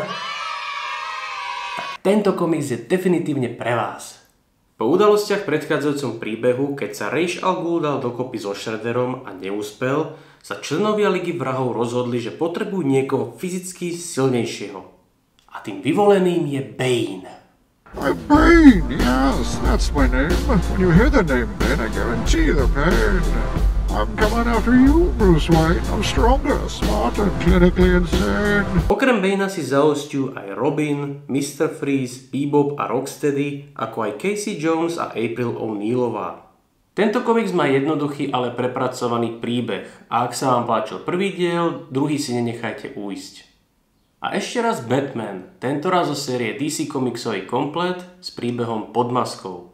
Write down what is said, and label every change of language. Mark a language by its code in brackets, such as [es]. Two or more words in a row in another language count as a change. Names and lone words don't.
[sk] Tak tento komiks je definitívne pre vás. Po udalostiach v predchádzajúcom príbehu, keď sa Ra's al Ghul dal dokopy so Shredderom a neúspel, sa členovia Ligy vrahov rozhodli, že potrebujú niekoho fyzicky silnejšieho. A tým vyvoleným je Bane. Bane, [en] yes, that's my name. When you hear the name Bane, I guarantee the pain. I'm coming after you, Bruce Wayne. I'm stronger, smarter, clinically insane. [sk] Okrem Banea si zaosťujú aj Robin, Mr. Freeze, Bebop a Rocksteady, ako aj Casey Jones a April O'Neillová. Tento komiks má jednoduchý, ale prepracovaný príbeh a ak sa vám páčil prvý diel, druhý si nenechajte ujsť. A ešte raz Batman, tentoraz zo série DC komiksový komplet s príbehom Pod maskou.